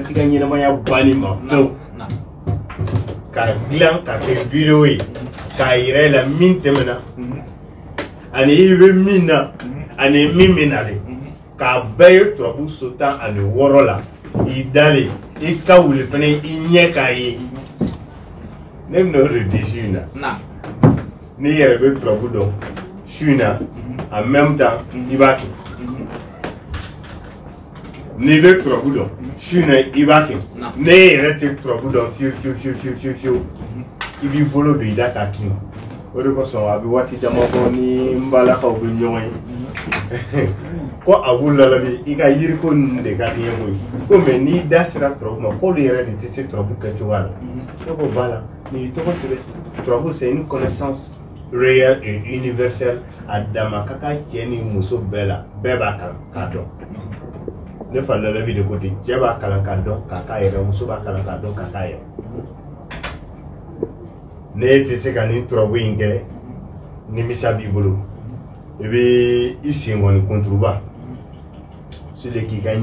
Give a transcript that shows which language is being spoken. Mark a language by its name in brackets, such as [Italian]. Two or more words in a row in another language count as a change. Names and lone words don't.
[Bambara] se ka ɲɛnamaya banni ma pewu k'a dilan ka kɛ video ye k'a yira i la min tɛmɛna ani i bɛ min na ani min bɛ nalen k'a bɛɛ ye turabu so 16 la i dalen i ka wuli fana i ɲɛ k'a ye ne bɛna o de di su in na n'i yɛrɛ bɛ turabu dɔn su in na [French] en même temps [Bambara] i b'a kɛ n'i bɛ turabu dɔn su in na i b'a kɛ ne yɛrɛ tɛ turabu dɔn fiyewu fiyewu fiyewu i b'i bolo don i da k'a kin o de kosɔn a bɛ waati dama bɔ ni n balakaw bɛ ɲɔgɔn ye ko a b'u lalabi i ka yiriko ninnu de ka di ye koyi ko mais n'i da sera turabu ma k'olu yɛrɛ de tɛ se turabu kɛcogoya la ne ko ba la n'i y'i tɔgɔ sɛbɛn turabu [French] c'est une connaissance réelle et universelle [Bambara] a dama ka kan cɛ ni muso bɛɛ la bɛɛ b'a kalan k'a dɔn ne fa lalabi de ko ten cɛ b'a kalan k'a dɔn k'a k'a yɛrɛ muso b'a kalan k'a dɔn k'a k'a yɛrɛ ne tɛ se ka nin turabu in kɛ nimisa b'i bolo i bɛ i sen kɔni kunturuba sile k'i ka